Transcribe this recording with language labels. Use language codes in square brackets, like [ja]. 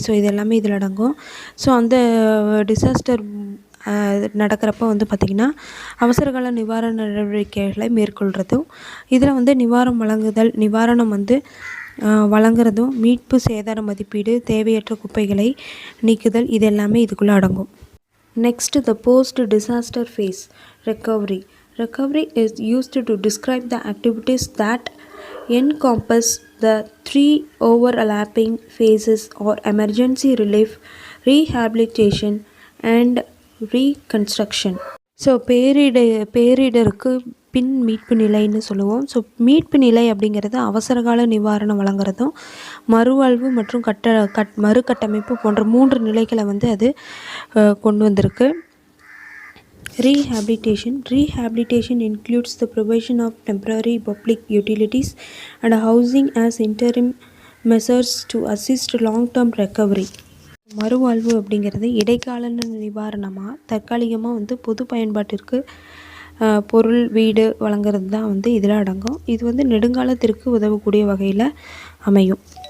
[ta] So இது எல்லாமே இதில் அடங்கும். ஸோ அந்த டிசாஸ்டர் நடக்கிறப்ப வந்து பார்த்திங்கன்னா அவசரகால நிவாரண நடவடிக்கைகளை மேற்கொள்கிறதும், இதில் வந்து நிவாரணம் வந்து வழங்குறதும், மீட்பு, சேதார மதிப்பீடு, தேவையற்ற குப்பைகளை நீக்குதல், இது எல்லாமே இதுக்குள்ளே அடங்கும். [en] Next, the post-disaster phase, recovery. Recovery is used to describe the activities that encompass the three overlapping phases or emergency relief, rehabilitation and reconstruction. [ta] So பேரிடருக்கு பின் மீட்பு நிலைன்னு சொல்லுவோம். ஸோ மீட்பு நிலை அப்படிங்கிறது அவசரகால நிவாரணம் வழங்குறதும், மறுவாழ்வு மற்றும் மறுகட்டமைப்பு போன்ற 3 நிலைகளை வந்து அது கொண்டு வந்திருக்கு. [en] Rehabilitation includes the provision of temporary public utilities and housing as interim measures to assist long-term recovery. [ta] மறுவாழ்வு அப்படிங்கிறது இடைக்கால நிவாரணமாக, தற்காலிகமாக வந்து பொது பயன்பாட்டிற்கு பொருள், வீடு வழங்குறது தான் வந்து இதில் அடங்கும். இது வந்து நெடுங்காலத்திற்கு உதவக்கூடிய வகையில் அமையும்.